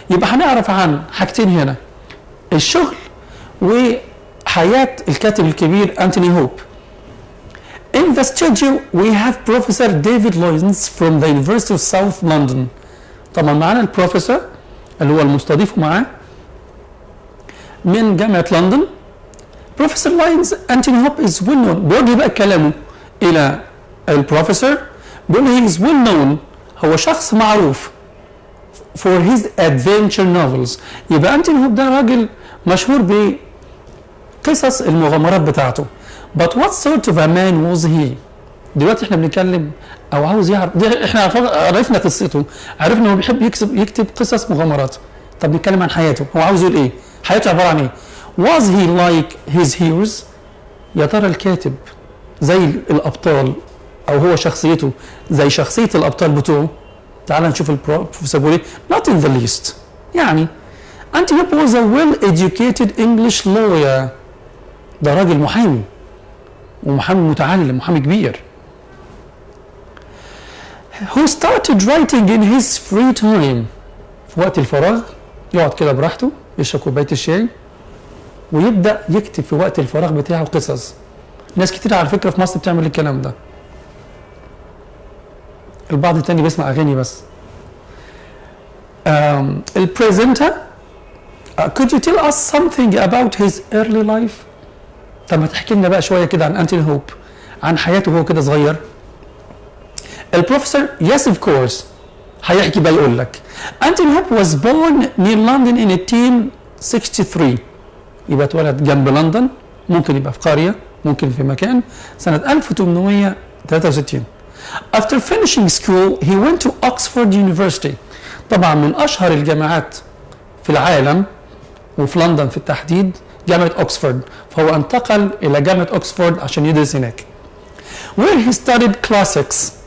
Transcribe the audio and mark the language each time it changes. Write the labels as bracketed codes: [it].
[ar] يبقى هنعرف عن حاجتين هنا، الشغل وحياه الكاتب الكبير أنتوني هوب. [en] In the studio we have Professor David Loyens from the University of South London. [ar] طبعا معنا البروفيسور اللي هو المستضيف معاه من جامعة لندن. [en] Professor Loyens Anthony Hope is well known. [ar] بيوجه بقى كلامه إلى البروفيسور، بيقول [en] he is well known، [ar] هو شخص معروف [en] for his adventure novels. [ar] يبقى أنتوني هوب ده راجل مشهور بقصص المغامرات بتاعته. [en] But what sort of a man was he؟ [ar] دلوقتي احنا بنتكلم او عاوز يعرف، احنا عرفنا قصته، عرفنا انه بيحب يكتب قصص مغامرات. طب نتكلم عن حياته، هو عاوز يقول ايه؟ حياته عباره عن ايه؟ [en] Was he like his heroes؟ [ar] يا ترى الكاتب زي الابطال او هو شخصيته زي شخصيه الابطال بتوعه؟ تعال نشوف البروفيسور بيقول ايه. [en] Not in the least. [ar] يعني [en] Anthony Hope was a well-educated English lawyer. [ar] ده راجل محامي ومحامي متعلم، محامي كبير. [en] Who started writing in his free time. [ar] في وقت الفراغ يقعد كده براحته يشرب كوباية الشاي ويبدأ يكتب في وقت الفراغ بتاعه قصص. ناس كتير على فكرة في مصر بتعمل الكلام ده. البعض التاني بيسمع أغاني بس. البريزنتر [en] could you tell us something about his early life؟ [ar] طب ما تحكي لنا بقى شويه كده عن أنتوني هوب، عن حياته وهو كده صغير. [en] البروفيسور yes of course [ar] هيحكي بقى يقول لك [en] Anthony Hope was born near London in 1863. [ar] يبقى اتولد جنب لندن، ممكن يبقى في قريه، ممكن في مكان، سنه 1863. [en] After finishing school he went to Oxford University. [ar] طبعا من اشهر الجامعات في العالم وفي لندن في التحديد جامعة أكسفورد، فهو انتقل إلى جامعة أكسفورد عشان يدرس هناك. [en] Where he studied classics.